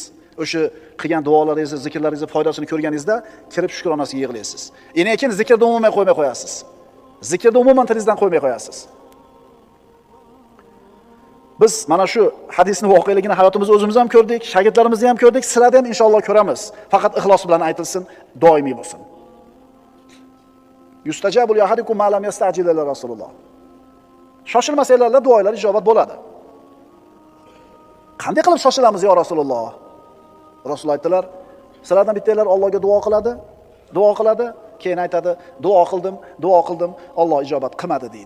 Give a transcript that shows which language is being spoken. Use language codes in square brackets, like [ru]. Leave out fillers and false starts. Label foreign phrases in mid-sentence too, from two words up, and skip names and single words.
[uz] O'sha qilgan duolaringizni, zikrlaringizni foydasini ko'rganingizda kirib shukronasiga yig'laysiz. Endi keyin zikrni umuman qo'ymay qo'yasiz. Zikrni umuman tilingizdan qo'ymay qo'yasiz. Biz mana shu hadisning voqeligini hayotimizda o'zimiz ham ko'rdik, shogirdlarimizni ham ko'rdik, sizlarda ham inshaalloh ko'ramiz. Faqat ixlos bilan aytilsin, doimiy bo'lsin. [ar] يستجاب لأحدكم ما لم يستعجل إلى رسول الله. [uz] Shoshilmasanglar duolar ijobat bo'ladi. Qanday qilib shoshilamiz yo Rasululloh? Rasul aytdilar, sizlardan bittanglar Allohga duo qiladi, keyin aytadi, duo qildim, Alloh ijobat qilmadi deydi.